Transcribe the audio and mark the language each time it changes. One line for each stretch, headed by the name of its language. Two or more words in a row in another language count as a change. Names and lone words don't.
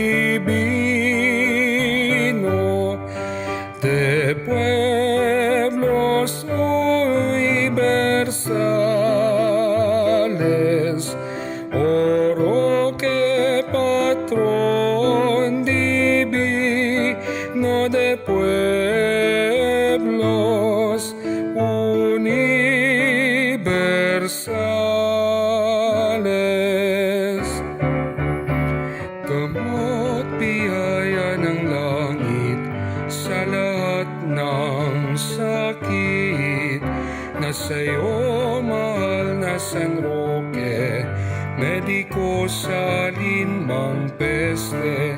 Spanish: divino de pueblos universales, oh Roque, patrón divino de pueblos universales.
Filipino: Gamot biyaya ng langit sa lahat ng sakit, na sa'yo mahal na San Roque, mediko sa linmang peste.